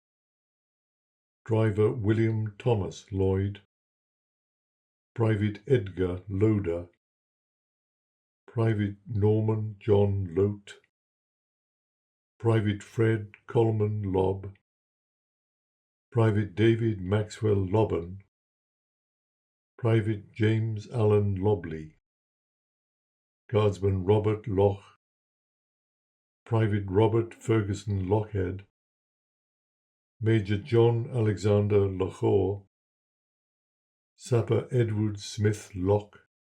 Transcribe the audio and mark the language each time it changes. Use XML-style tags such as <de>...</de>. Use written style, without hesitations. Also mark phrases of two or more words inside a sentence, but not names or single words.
<en>Driver William Thomas Lloyd, Private Edgar Loader, Private Norman John Lote, Private Fred Coleman Lobb, Private David Maxwell Lobban, Private James Allen Lobley, Guardsman Robert Loch, Private Robert Ferguson Lochhead, Major John Alexander Lochore, Sapper Edward Smith Locke,</en>